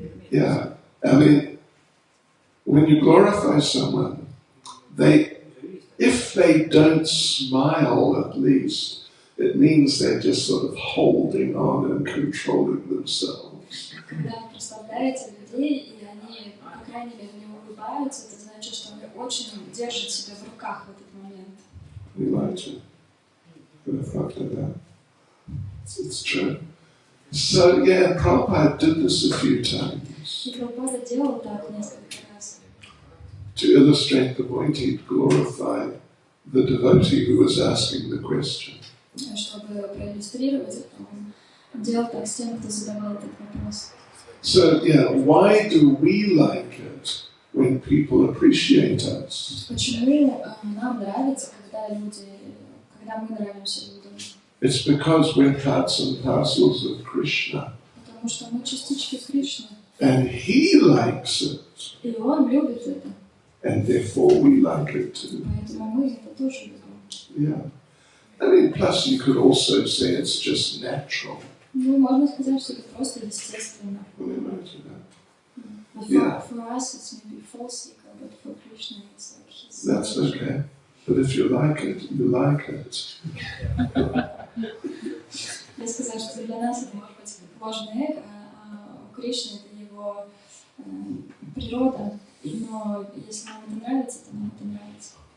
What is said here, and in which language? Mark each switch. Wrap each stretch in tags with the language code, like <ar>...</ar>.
<en>Yeah, I mean, when you glorify someone, if they don't smile at least, it means they're just sort of holding on and controlling themselves.</en> <ru>Когда вы прославляете людей, и они, по крайней мере, не улыбаются, это значит, что они очень держат себя в руках в этот момент.</ru> <en>Elijah, after that, it's true. So yeah, Prabhupada did this a few times.</en> <ru>И Прабхупада делал так несколько раз.</ru> <en>To illustrate the point, he'd glorify the devotee who was asking the question.</en> <ru>Чтобы проиллюстрировать это, он делал так с тем, кто задавал этот вопрос.</ru> <en>So yeah, why do we like it when people appreciate us?</en> <ru>Почему нам нравится, когда мы нравимся людям?</ru> <en>It's because we're parts and parcels of Krishna.</en> <ru>Потому что мы частички Кришны.</ru> <en>And he likes it.</en> <ru>И он любит это.</ru> <en>And therefore we like it too.</en> <ru>Поэтому мы это тоже любим.</ru> <en>Yeah. I mean, plus you could also say it's just natural.</en> <ru>Ну, можно сказать, что это просто естественно.</ru> <en>For us it's maybe falsical, but for Krishna it's like his... That's okay. But if you like it, you like it.</en> <ru>Я сказала, что для нас это может быть ложное эго, а у Кришны это его природа. Но если нам это нравится, то нам это нравится.</ru>